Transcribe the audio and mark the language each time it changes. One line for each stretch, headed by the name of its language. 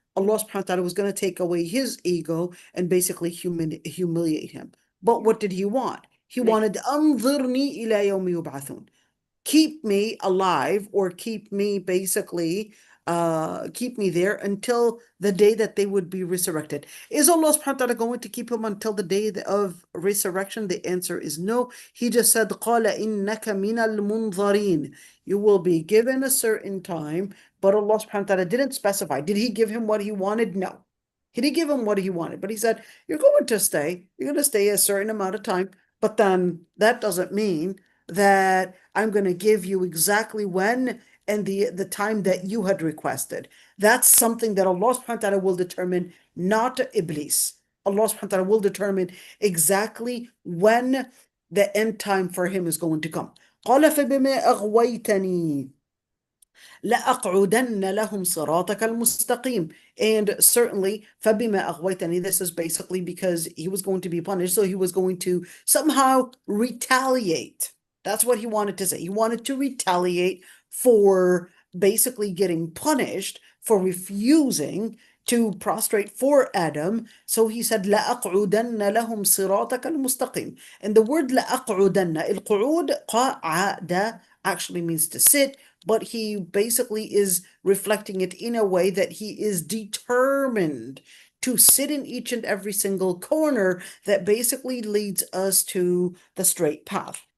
English: Allah subhanahu wa ta'ala was going to take away his ego and basically humiliate him. But what did he want? He Make wanted
Arabic: أنظرني إلى يوم يبعثون.
English: Keep me alive, or keep me basically keep me there until the day that they would be resurrected. Is Allah subhanahu wa ta'ala going to keep him until the day of resurrection? The answer is no. He just said,
Arabic: قَالَ إِنَّكَ مِنَ الْمُنظَرِينَ.
English: You will be given a certain time, but Allah subhanahu wa ta'ala didn't specify. Did he give him what he wanted? No. He didn't give him what he wanted, but he said, you're going to stay a certain amount of time, but then that doesn't mean that I'm going to give you exactly when and the time that you had requested. That's something that Allah subhanahu wa ta'ala will determine, not Iblis. Allah subhanahu wa ta'ala will determine exactly when the end time for him is going to come.
Arabic: قال فبما أغويتني لأقعدن لهم صراطك المستقيم.
English: And certainly
Arabic: فبما أغويتني,
English: this is basically because he was going to be punished, so he was going to somehow retaliate. That's what he wanted to say. He wanted to retaliate for basically getting punished for refusing to prostrate for Adam. So he said
Arabic: لأقعدن لهم صراطك المستقيم.
English: And the word لأقعدن, القعود قعد actually means to sit, but he basically is reflecting it in a way that he is determined to sit in each and every single corner that basically leads us to the straight path.